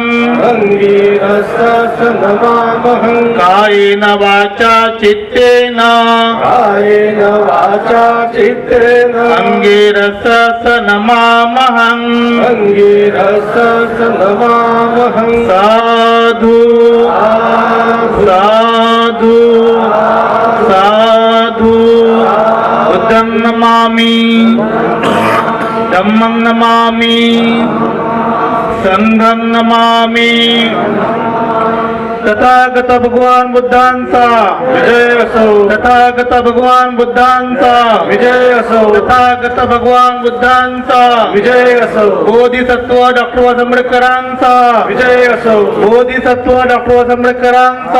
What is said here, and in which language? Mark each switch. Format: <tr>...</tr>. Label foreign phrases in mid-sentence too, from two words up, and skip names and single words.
<pi>अंगिरसत नमामहं कायेन वाचा चित्तेन कायेन वाचा चित्तेन अंगिरसस नमामहम् अंगिरसत नमामहं साधु साधु साधु बुद्धं नमामि धम्मं नमामि संघं नमामि</pi> <mr>तथागत भगवान बुद्धांचा विजय असो तथागत भगवान बुद्धांचा विजय असो तथागत भगवान बुद्धांचा विजय असो बोधिसत्व डॉक्टर आंबेडकरांचा विजय असो बोधिसत्व डॉक्टर आंबेडकरांचा</mr>